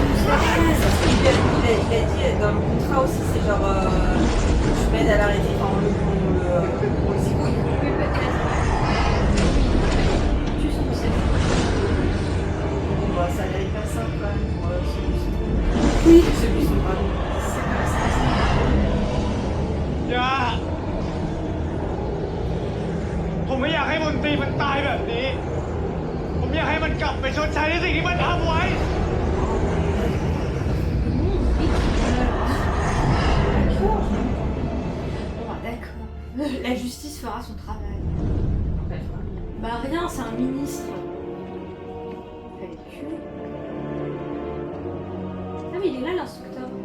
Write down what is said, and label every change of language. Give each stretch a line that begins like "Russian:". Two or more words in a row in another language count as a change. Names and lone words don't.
French: Il a dit dans le contrat aussi, c'est genre... je m'aide à l'arrêter, enfin, on le zigouille. Oui, peut-être. Tu sens ça. Bon, bah, ça n'allait pas simple quand même pour celui-ci. Oui. Celui-ci, pardon.
Thai: อย่าผมไม่อยากให้มนตรีมันตายแบบนี้ ผมอยากให้มันกลับไปชดใช้ในสิ่งที่มันทำไว้
French: Bon, bah, d'accord. La justice fera son travail. Bah rien, c'est un ministre. Fait le cul. Ah mais il est là l'instructeur.